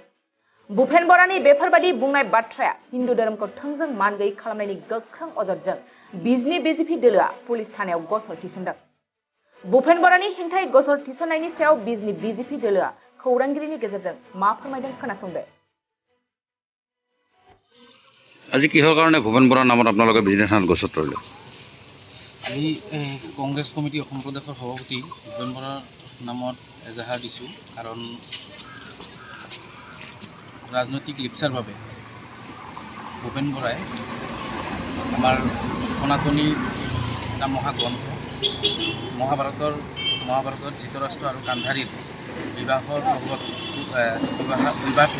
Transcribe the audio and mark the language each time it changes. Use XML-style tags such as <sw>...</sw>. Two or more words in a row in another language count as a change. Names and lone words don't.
<brx>भुपेन बरानि बेफोरबादि बुंनाय बाथ्राया हिन्दु धोरोमखौ थोंजों मान गैयै खालामनायनि गोख्रों अजदजों बिजनी बीजेपी दलआ पुलिस थानायाव गसर थिसनदों। भुपेन बरानि हेंथायै गसर थिसननायनि सायाव बिजनी बीजेपी दलआ खौरांगिरिनि गेजेरजों मा फोरमायदों खोनासंदो।</brx> <as>আজি কিহৰ কাৰণে ভুপেন বৰাৰ নামত আপোনালোকে বিজনী থানাত গছৰ তৰিলে? আজি কংগ্ৰেছ কমিটি অসম প্ৰদেশৰ সভাপতি ভুপেন বৰাৰ নামত এজাহাৰ দিছোঁ। কাৰণ ৰাজনৈতিক লিপ্সাৰ বাবে ভুপেন বৰাই আমাৰ সনাতনী এটা মহাগ্ৰন্থ মহাভাৰতৰ ধৃতৰাষ্ট্ৰ আৰু গান্ধাৰীৰ বিবাহৰ লগত বিবাহটো</as>